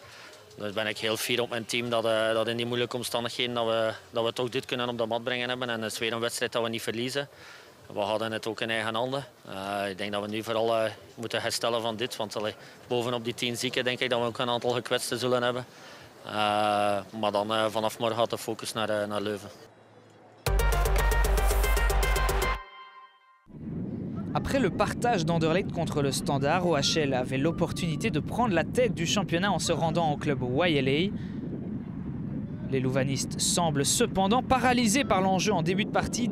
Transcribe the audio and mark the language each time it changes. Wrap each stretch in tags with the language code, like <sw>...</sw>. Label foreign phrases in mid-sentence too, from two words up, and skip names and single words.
<nl>Dus ben ik heel fier op mijn team dat in die moeilijke omstandigheden dat we toch dit kunnen op de mat brengen hebben. En het is weer een wedstrijd dat we niet verliezen. We hadden het ook in eigen handen. Ik denk dat we nu vooral moeten herstellen van dit, want bovenop die 10 zieken denk ik dat we ook een aantal gekwetsten zullen hebben. Maar dan vanaf morgen gaat de focus naar Leuven.</nl> <fr>Après le partage d'Anderlecht contre le Standard, OHL avait l'opportunité de prendre la tête du championnat en se rendant au club YLA. Les louvanistes semblent cependant paralysés par l'enjeu en début de partie.</fr>